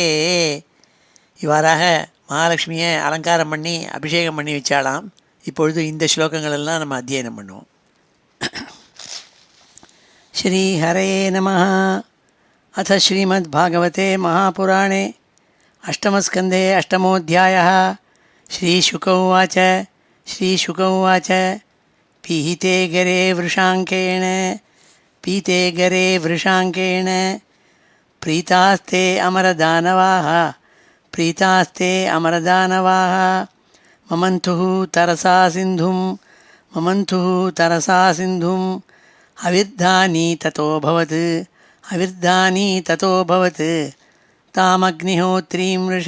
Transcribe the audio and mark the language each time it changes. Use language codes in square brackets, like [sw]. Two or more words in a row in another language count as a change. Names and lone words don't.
[ta] இவ்வாறாக மகாலட்சுமியை அலங்காரம் பண்ணி அபிஷேகம் பண்ணி வச்சாலாம். இப்பொழுது இந்த ஸ்லோகங்களெல்லாம் நம்ம அத்தியனம் பண்ணுவோம். [sa] श्री हरे नमः. अथ श्रीमद्भागवते महापुराणे अष्टमस्कन्धे அஷ்டமோऽध्यायः. श्रीशुक उवाच श्रीशुक उवाच पीते गरे वृषाङ्केण प्रीतास्ते अमरदानवाः ममन्तुः तरसा सिन्धुं अविर्धानि ततोऽभवत् तामग्निहोत्रीं